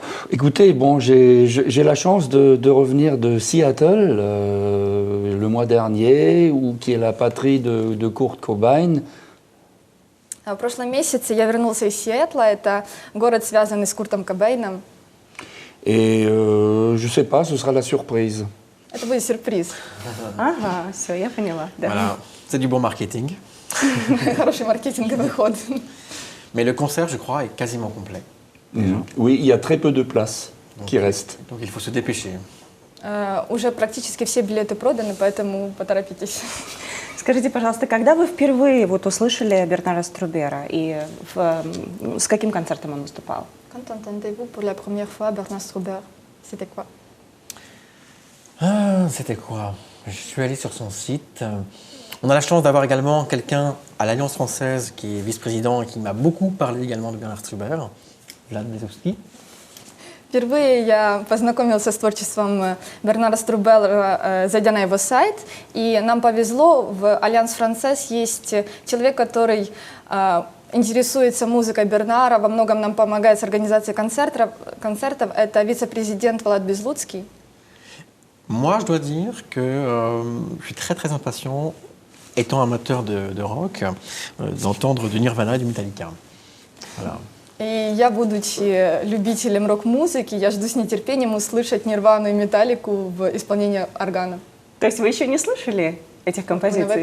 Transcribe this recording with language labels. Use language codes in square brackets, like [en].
[fr] Écoutez, bon, j'ai la chance de revenir de Seattle le mois dernier, qui est la patrie de Kurt Cobain. [ru] В прошлом месяце я вернулся из Сиэтла, это город, связанный с Куртом Кобейном. [fr] Et je sais pas, ce sera la surprise. [ru] Это будет сюрприз. Ага, все, я поняла. Да. [fr] Voilà, c'est du bon marketing. [ru] Хороший маркетинговый ход. [fr] Mais le concert, je crois, est quasiment complet. Oui, il y a très peu de places qui restent. Donc il faut se dépêcher. [ru] Уже практически все билеты проданы, поэтому поторопитесь. Скажите, пожалуйста, когда вы впервые вот услышали Бернара Струбера и с каким концертом он выступал? [fr] Quand entendez-vous pour la première fois Bernard Strauber? C'était quoi? C'était quoi? Je suis allé sur son site. On a la chance d'avoir également quelqu'un à l'Alliance française qui est vice-président et qui m'a beaucoup parlé également de Bernard Struber, Vlad Bezowski. [ru] Впервые я познакомился с творчеством Бернара Струбера, зайдя на его сайт, и нам повезло, в Альянс Францез есть человек, который интересуется музыкой Бернара, во многом нам помогает с организацией концертов, это вице-президент Влад Безлуцкий. [fr] Moi, je dois dire que je suis très très impatient, étant amateur de rock, d'entendre du Nirvana et du Metallica. Voilà. [ru] И я, будучи любителем рок-музыки, я жду с нетерпением услышать Нирвану и Металлику в исполнении органа. То есть вы еще не слышали этих композиций?